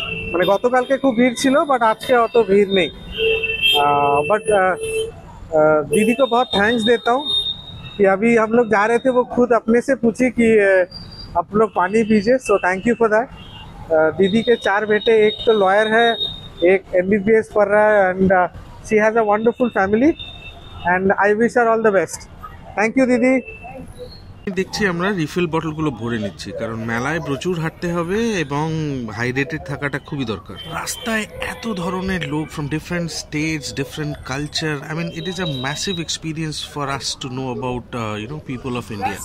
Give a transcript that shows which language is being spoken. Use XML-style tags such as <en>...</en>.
<bn>মানে গতকালকে খুব ভিড় ছিল, বাট আজকে অত ভিড় নেই।</bn> <hi>बट दीदी को बहुत थैंक्स देता हूँ कि अभी हम लोग जा रहे थे, वो खुद अपने से पूछी कि आप लोग पानी पीजिए।</hi> <en>So thank you for that.</en> <hi>दीदी के 4 बेटे, एक तो लॉयर है, एक MBBS पढ़ रहा है,</hi> <en>And she has a wonderful family and I wish her all the best. Thank you दीदी।</en> <bn>দেখছি আমরা রিফিল বটলগুলো ভরে নিচ্ছি, কারণ মেলায় প্রচুর হাঁটতে হবে এবং হাইড্রেটেড থাকাটা খুবই দরকার। রাস্তায় এত ধরনের লোক</bn> <en>From different states, different culture. I mean it is a massive experience for us to know about people of India.</en>